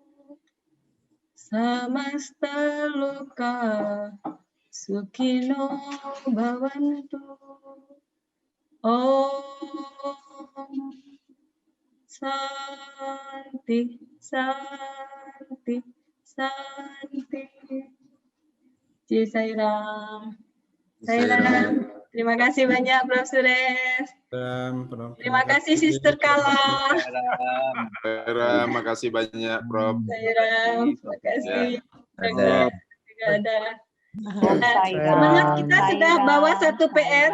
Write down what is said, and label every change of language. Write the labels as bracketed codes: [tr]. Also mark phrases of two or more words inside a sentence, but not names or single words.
[sa] समस्त लोक सुखिनो भवन्तु. ॐ शान्ति, शान्ति, शान्ति. [hi] जय साईराम। साईराम. [id] Terima kasih banyak Prof. Suresh. Terima kasih Sister Kala. Sairam, makasih banyak Prof. Sairam, terima kasih. Juga ada. Semangat, kita sudah bawa satu PR.